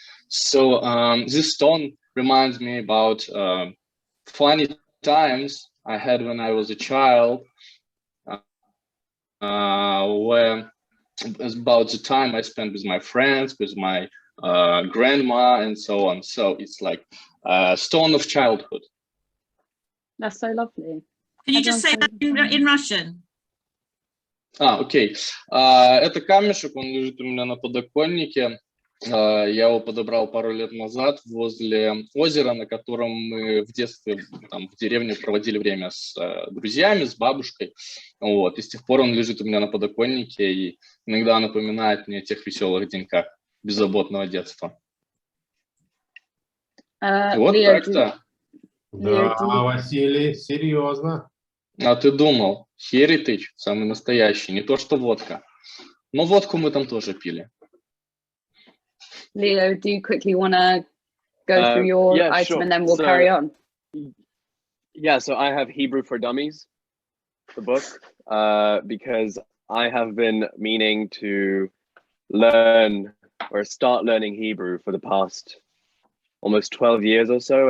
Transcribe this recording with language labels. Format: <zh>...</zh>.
<en>So this stone reminds me about funny times I had when I was a child, where it's about the time I spent with my friends, with my grandma, and so on. So it's like a stone of childhood. That's so lovely. Can you just say that in Russian?</en> <ru>Окей. Это камешек, он лежит у меня на подоконнике. Я его подобрал пару лет назад возле озера, на котором мы в детстве там, в деревне проводили время с друзьями, с бабушкой. Вот. И с тех пор он лежит у меня на подоконнике и иногда напоминает мне о тех веселых деньках беззаботного детства. Вот так-то. Да, Василий, серьезно. А ты думал, heritage самый настоящий, не то что водка. Но водку мы там тоже пили.</ru> <en>Leo, do you quickly want to go through your item sure. and then we'll carry on? Yeah, so I have Hebrew for Dummies, the book, because I have been meaning to learn or start learning Hebrew for the past almost 12 years or so.</en>